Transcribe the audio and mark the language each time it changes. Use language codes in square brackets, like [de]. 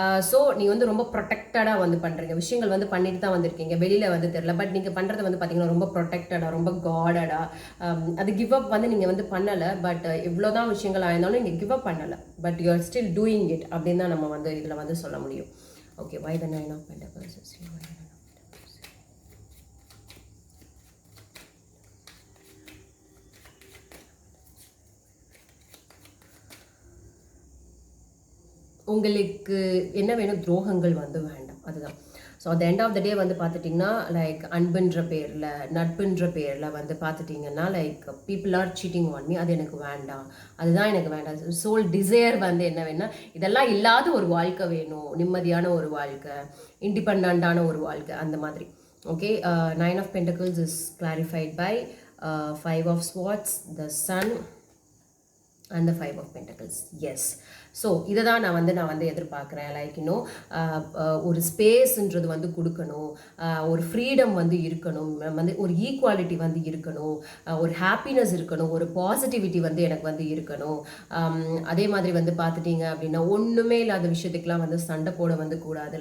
[ta] So நீங்கள் வந்து ரொம்ப ப்ரொடெக்டடாக வந்து பண்ணுறீங்க, விஷயங்கள் வந்து பண்ணிட்டு தான் வந்திருக்கீங்க, வெளியில் வந்து தெரில. பட் நீங்கள் பண்ணுறது வந்து பார்த்தீங்கன்னா ரொம்ப ப்ரொடெக்டடாக, ரொம்ப காடடாக, அது கிவ் அப் வந்து நீங்கள் வந்து பண்ணலை. பட் இவ்வளோதான் விஷயங்கள் ஆயிருந்தாலும் நீங்கள் கிவ் அப் பண்ணலை, [en] but you are still doing it [ta] அப்படின்னு தான் நம்ம வந்து இதில் வந்து சொல்ல முடியும். [en] Okay, why the 9 of Pentacles is here? Why the 9 of Pentacles is here? [ta] உங்களுக்கு என்ன வேணும், துரோகங்கள் வந்து வேண்டாம், அதுதான். So at end of the டே வந்து பார்த்துட்டிங்கன்னா லைக் அன்புன்ற பேரில், நட்புன்ற பேரில் வந்து பார்த்துட்டிங்கன்னா [en] like people are cheating on me, [ta] அது எனக்கு வேண்டாம், அதுதான் எனக்கு வேண்டாம். சோல் டிசைர் வந்து என்ன வேணும்னா இதெல்லாம் இல்லாத ஒரு வாழ்க்கை வேணும், நிம்மதியான ஒரு வாழ்க்கை, இண்டிபெண்டான ஒரு வாழ்க்கை, அந்த மாதிரி. [en] Okay, Nine of Pentacles is clarified by Five of Swords, the Sun, and the Five of Pentacles. [ta] Yes. So இதை தான் நான் வந்து எதிர்பார்க்குறேன். லைக் இன்னும் ஒரு ஸ்பேஸ்ன்றது வந்து கொடுக்கணும், ஒரு ஃப்ரீடம் வந்து இருக்கணும், வந்து ஒரு ஈக்குவாலிட்டி வந்து இருக்கணும், ஒரு ஹாப்பினஸ் இருக்கணும், ஒரு பாசிட்டிவிட்டி வந்து எனக்கு வந்து இருக்கணும். அதே மாதிரி வந்து பார்த்துட்டிங்க அப்படின்னா ஒன்றுமே இல்லாத விஷயத்துக்கெலாம் வந்து சண்டை போட வந்து கூடாது.